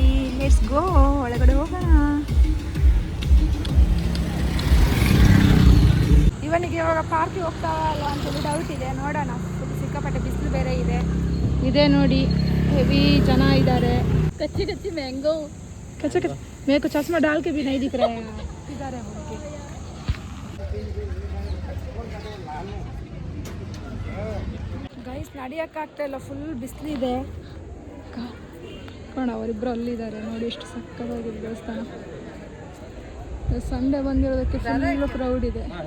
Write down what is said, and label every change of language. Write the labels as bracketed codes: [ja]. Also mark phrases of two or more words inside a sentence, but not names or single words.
[en] Let's go, [kn] ಒಳಗಡೆ ಹೋಗೋಣ. ಇವನಿಗೆ ಇವಾಗ ಪಾರ್ಕಿಗೆ ಹೋಗ್ತಾ ಅಲ್ವಾ ಅಂತೇಳಿ ಡೌಟ್ ಇದೆ. ನೋಡೋಣ. ಸಿಕ್ಕಾಪಟ್ಟೆ ಬಿಸಿಲು ಬೇರೆ ಇದೆ. ಇದೇ ನೋಡಿ, ಹೆವಿ ಜನ ಇದ್ದಾರೆ. ಕಚ್ಚಿ ಕಚ್ಚಿ ಮ್ಯಾಂಗೋ ಕಚ್ಚ ಕಚ್ಚ [hi] मेरे को चश्मा डाल के भी नहीं दिख रहा है. इधर है उनके. [kn] ಗೈಸ್ ನಡೆಯೋಕ್ಕಾಗ್ತಾ ಇಲ್ಲ, ಫುಲ್ ಬಿಸಿಲಿದೆ. ಕಾಣ ಅವರಿಬ್ಬರು ಅಲ್ಲಿದ್ದಾರೆ ನೋಡಿ, ಎಷ್ಟು ಸಕ್ಕತ್ತಾಗಿದೆ ದೇವಸ್ಥಾನ. ಸಂಡೇ ಬಂದಿರೋದಕ್ಕೆ [en] full crowd [kn] ಇದೆ.